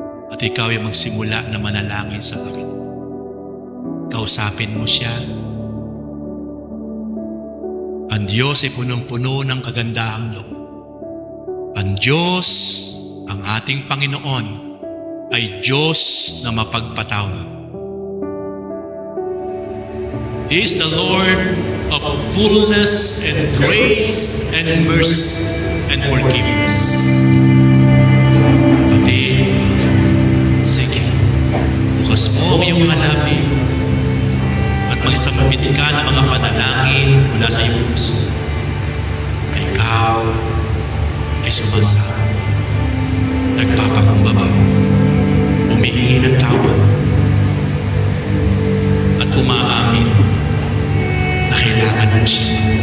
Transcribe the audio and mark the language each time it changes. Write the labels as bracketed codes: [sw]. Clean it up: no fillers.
[tl] At ikaw ay magsimula na manalangin sa Panginoon. Kausapin mo siya. Ang Diyos ay punong-puno ng kagandahang loob. Ang Diyos, ang ating Panginoon, ay Diyos na mapagpatawad. [en] He is the Lord of fullness and grace and mercy and forgiveness. [tl] Kapatid, sige, bukas mo ang iyong mga labi at magsambit ka ng mga panalangin mula sa iyong puso. Na ikaw ay sumasama, nagpapakumbaba, humihingi ng tawad, at umaamin na kailangan mo siya.